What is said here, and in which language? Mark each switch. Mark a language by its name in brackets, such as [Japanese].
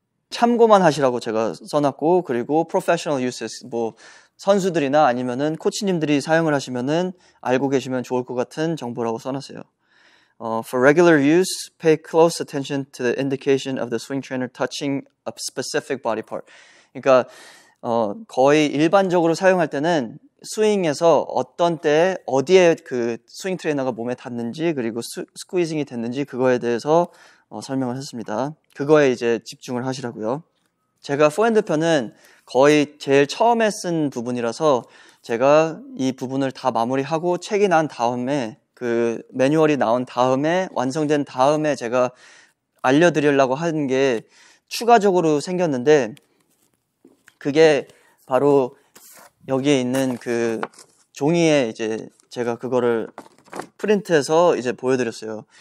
[Korean] 참고만 하시라고 제가 써놨고, 그리고 [English] professional uses, [Korean] 뭐 선수들이나 아니면은 코치님들이 사용을 하시면은 알고 계시면 좋을 것 같은 정보라고 써놨어요. [English] For regular use, pay close attention to the indication of the swing trainer touching a specific body part. [Korean] 그러니까 거의 일반적으로 사용할 때는 스윙에서 어떤 때에 어디에 그 스윙 트레이너가 몸에 닿는지 그리고 스퀴징이 됐는지 그거에 대해서 설명을 했습니다. 그거에 이제 집중을 하시라고요. 제가 포핸드 편은 거의 제일 처음에 쓴 부분이라서 제가 이 부분을 다 마무리하고 책이 난 다음에 그 매뉴얼이 나온 다음에 완성된 다음에 제가 알려드리려고 하는 게 추가적으로 생겼는데 그게 바로 여기에 있는 그 종이에 이제 제가 그거를 프린트해서 이제 보여드렸어요.